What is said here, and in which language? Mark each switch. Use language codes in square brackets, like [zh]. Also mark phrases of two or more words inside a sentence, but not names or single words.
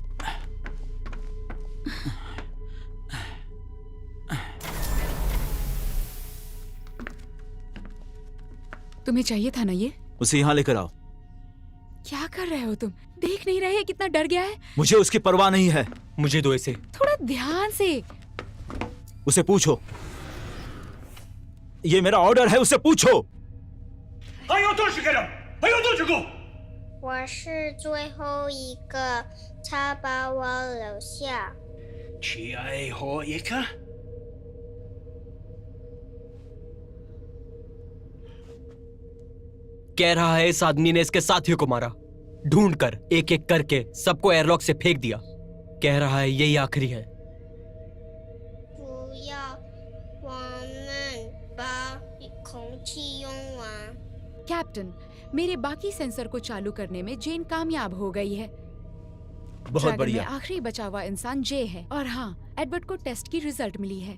[hi] तुम्हें चाहिए था ना ये? उसे यहाँ लेकर आओ। क्या कर रहे हो तुम? देख नहीं रहे कितना डर गया है? मुझे उसकी परवाह नहीं है। मुझे दो इसे। थोड़ा ध्यान से। उसे पूछो, ये मेरा ऑर्डर है, उसे पूछो। [zh] 我是最后一个，他把我留下。最后一个。 [hi] कह रहा है इस आदमी ने इसके साथियों को मारा, ढूंढ कर एक एक करके सबको एयरलॉक से फेंक दिया। कह रहा है यही आखिरी है। [zh] 不要，我们把空气用完。 [hi] कैप्टन, मेरे बाकी सेंसर को चालू करने में जेन कामयाब हो गई है। बहुत ड्रैगन बढ़िया। में आखिरी बचा हुआ इंसान जे है। और हाँ, एडवर्ड को टेस्ट की रिजल्ट मिली है।